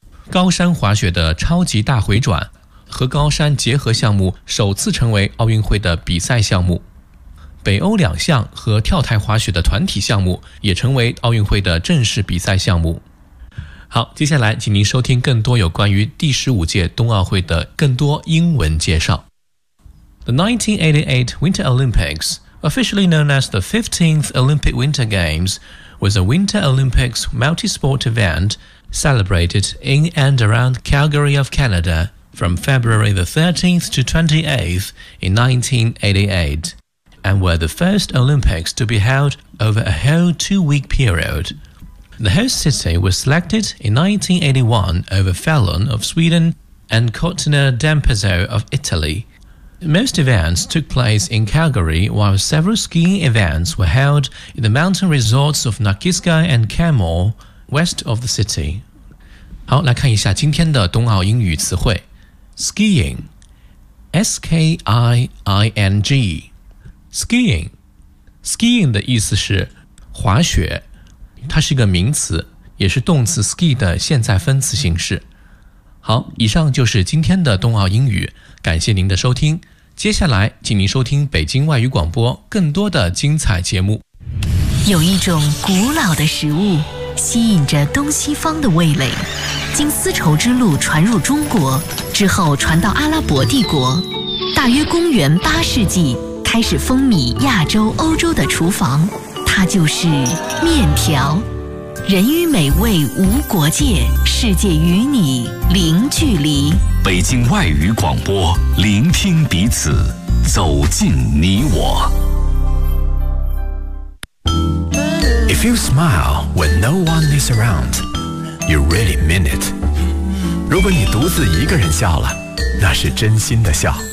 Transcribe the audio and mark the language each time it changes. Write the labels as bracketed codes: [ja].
[zh] 高山滑雪的超级大回转和高山结合项目首次成为奥运会的比赛项目。北欧两项和跳台滑雪的团体项目也成为奥运会的正式比赛项目。好，接下来请您收听更多有关于第15届冬奥会的更多英文介绍。 [en] The 1988 Winter Olympics, officially known as the 15th Olympic Winter Games, was a Winter Olympics multi-sport event celebrated in and around Calgary of Canada from February the 13th to 28th in 1988, and were the first Olympics to be held over a whole two-week period. The host city was selected in 1981 over Falun of Sweden and Cortina d'Ampezzo of Italy. Most events took place in Calgary, while several skiing events were held in the mountain resorts of Nakiskay and Kenmore, west of the city. [zh] 好，来看一下今天的冬奥英语词汇。 [en] Skiing, S-K-I-I-N-G. [zh] Skiing, skiing 的意思是滑雪。它是一个名词，也是动词 ski 的现在分词形式。好，以上就是今天的冬奥英语，感谢您的收听。接下来，请您收听北京外语广播更多的精彩节目。有一种古老的食物，吸引着东西方的味蕾，经丝绸之路传入中国，之后传到阿拉伯帝国，大约公元八世纪，开始风靡亚洲、欧洲的厨房。它就是面条，人与美味无国界，世界与你零距离。北京外语广播，聆听彼此，走进你我。 [en] If you smile when no one is around, you really mean it. [zh] 如果你独自一个人笑了，那是真心的笑。